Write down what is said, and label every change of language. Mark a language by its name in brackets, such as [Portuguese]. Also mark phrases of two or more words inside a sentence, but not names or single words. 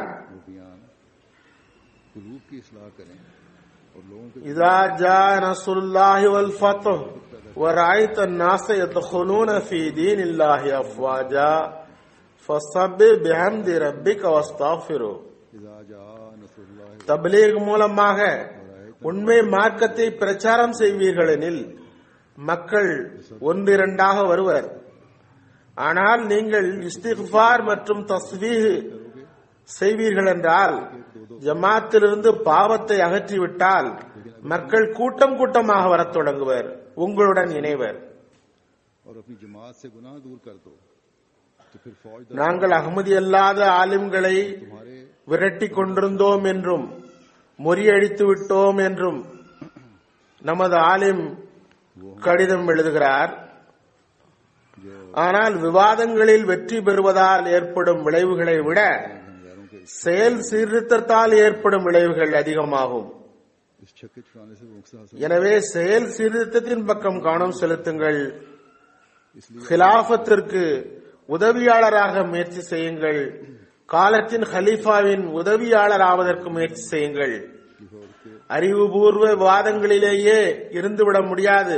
[Urdu] بیان قلوب کی اصلاح کریں اور لوگوں کے [Arabic] إذا جاء نصر الله والفتح ورأيت الناس يدخلون في دين الله افواجا فسبح بحمد ربك واستغفره. إذا جاء نصر الله [Tamil] தப்லீக் மூலமாக உண்மை மார்க்கத்தை பிரச்சாரம் செய்வீர்கள் எனில் மக்கள் ஒன்றிரண்டாக வருவர். ஆனால் நீங்கள் இஸ்திக்ஃபார் மற்றும் தஸ்பீஹ் செய்வீர்கள் என்றால், ஜமாத்திலிருந்து பாவத்தை அகற்றிவிட்டால் மக்கள் கூட்டம் கூட்டமாக வரத் தொடங்குவர், உங்களுடன் இணைவர். [Urdu] اور اپنی جماعت سے گناہ دور کر دو تو پھر فوج [Tamil] நாங்கள் அகமதி அல்லாத ஆலிம்களை [Urdu] तुम्हारे [Tamil] விரட்டி கொண்டிருந்தோம் என்றும் முறியடித்து விட்டோம் என்றும் நமது ஆலிம் கடிதம் எழுதுகிறார். ஆனால் விவாதங்களில் வெற்றி பெறுவதால் ஏற்படும் விளைவுகளை விட [Urdu] غیروں کے [Tamil] செயல் சீர்திருத்தத்தால் ஏற்படும் விளைவுகள் அதிகமாகும். [Urdu] اس چھکے چھڑانے سے وہ مقصد حاصل [Tamil] எனவே செயல் சீர்திருத்தத்தின் பக்கம் கவனம் செலுத்துங்கள். ஹிலாஃபத்திற்கு உதவியாளராக முயற்சி செய்யுங்கள். காலத்தின் ஹலீஃபாவின் உதவியாளர் ஆவதற்கு முயற்சி செய்யுங்கள். அறிவுபூர்வ விவாதங்களிலேயே இருந்துவிட முடியாது.